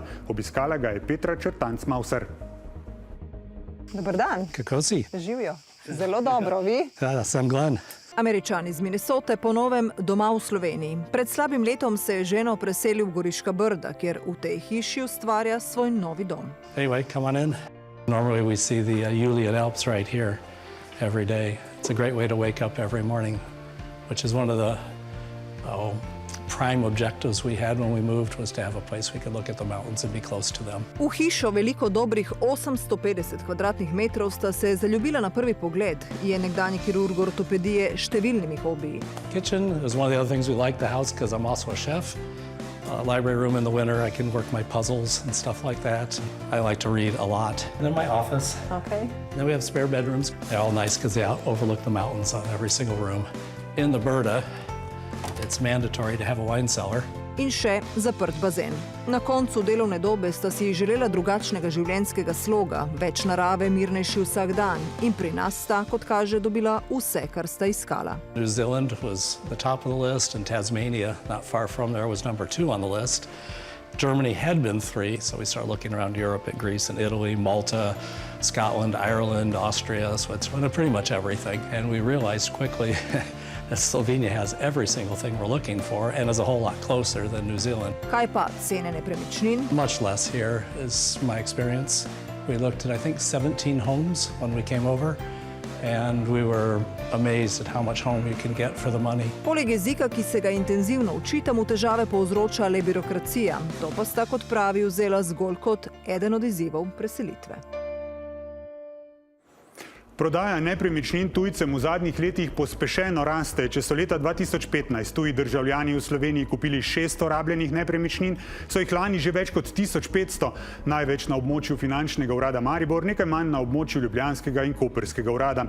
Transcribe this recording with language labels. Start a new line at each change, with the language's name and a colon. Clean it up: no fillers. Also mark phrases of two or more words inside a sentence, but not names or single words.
Slovenian: Obiskala ga je Petra Črtanc-Mauser. Dober dan. Kako si? Živijo. Zelo dobro, vi? Ja, sem Glenn. Američan iz Minnesote po novem doma v Sloveniji. Pred slabim letom se je ženo preselil v Goriška Brda, kjer v tej hiši ustvarja svoj novi dom.
English: Anyway, come on in. Normally we see the Julian Alps right here every day. It's a great way to wake up every morning, which is one of the prime objectives we had when we moved, was to have a place we could look at the mountains and be close to them.
Slovenian: V hišo veliko dobrih 850 kvadratnih metrov sta se zaljubila na prvi pogled. Je nekdanji kirurg ortopedije s številnimi hobiji.
English: Kitchen is one of the other things we like the house because I'm also a chef. Library room in the winter, I can work my puzzles and stuff like that. I like to read a lot. And then my office. Okay. Then we have spare bedrooms. They're all nice because they overlook the mountains on every single room. In the Brda, it's mandatory to have a wine cellar.
Slovenian: In še zaprt bazen. Na koncu delovne dobe sta si želela drugačnega življenjskega sloga, več narave, mirnejši vsak dan. In pri nas sta, kot kaže, dobila vse, kar sta iskala.
English: New Zealand was the top of the list, and Tasmania, not far from there, was number 2 on the list. Germany had been 3, so we started looking around Europe at Greece and Italy, Malta, Scotland, Ireland, Austria, Switzerland, pretty much everything. And we realized quickly that Slovenia has every single thing we're looking for and is a whole lot closer than New Zealand.
Slovenian: Kaj pa cene nepremičnin?
English: Much less here is my experience. We looked at, I think, 17 homes when we came over, and we were amazed at how much home you can get for the money.
Slovenian: Poleg jezika, ki se ga intenzivno učita, mu težave povzroča le birokracija. To pa sta, kot pravi, vzela zgolj kot eden od izzivov preselitve. Prodaja nepremičnin tujcem v zadnjih letih pospešeno raste. Če so leta 2015 tuji državljani v Sloveniji kupili 600 rabljenih nepremičnin, so jih lani že več kot 1500, največ na območju finančnega urada Maribor, nekaj manj na območju ljubljanskega in koprskega urada.